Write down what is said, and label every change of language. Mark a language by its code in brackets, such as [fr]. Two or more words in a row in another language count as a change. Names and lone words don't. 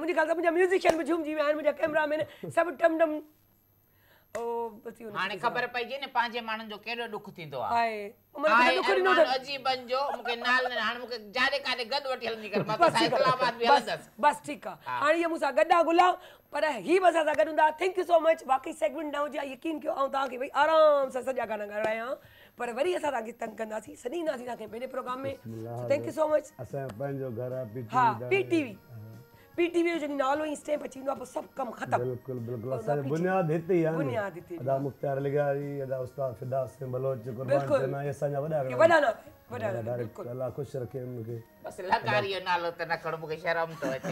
[sd] मुंहिंजी ॻाल्हि त मुंहिंजा म्यूज़िशियन बि झूमजी विया आहिनि, मुंहिंजा कैमरामैन सभु टम टम। हाणे ख़बर पइजी न पंहिंजे माण्हुनि जो केॾो ॾुख थींदो आहे। आहे अजीबन जो मूंखे नाल हाणे मूंखे जाॾे काॾे गॾु वठी हलंदी कर, मां त साइकिलाबाद बि हलंदसि। बस ठीकु आहे, हाणे इहे मूंसां गॾु आहे गुलाम, पर ही बि असां सां गॾु हूंदा। [en] Thank you so much. [sd] बाक़ी सेगमेंट न हुजे यकीन कयो, ऐं तव्हांखे भई आराम सां सॼा गाना ॻाल्हायां, पर वरी असां तव्हांखे तंग कंदासीं, सॾींदासीं तव्हांखे पंहिंजे प्रोग्राम में। [en] Thank you so much. [sd] असांजो पंहिंजो घर आहे पीटीवी। पीटीवी जो जॾहिं नालो ई स्टैम्प अची वेंदो आहे, पोइ सभु कमु ख़तमु। बिल्कुलु बिल्कुलु, असांजी बुनियाद हिते ई आहे। बुनियाद हिते अदा मुख्तार लिगारी, अदा उस्ताद फिदा हुसैन बलोच, कुर्बान चना, ये असांजा वॾा वॾा नाला डायरेक्ट अल्लाह ख़ुशि रखे मूंखे। बसि लकारी जो नालो त न खणो, मूंखे शर्म थो अचे।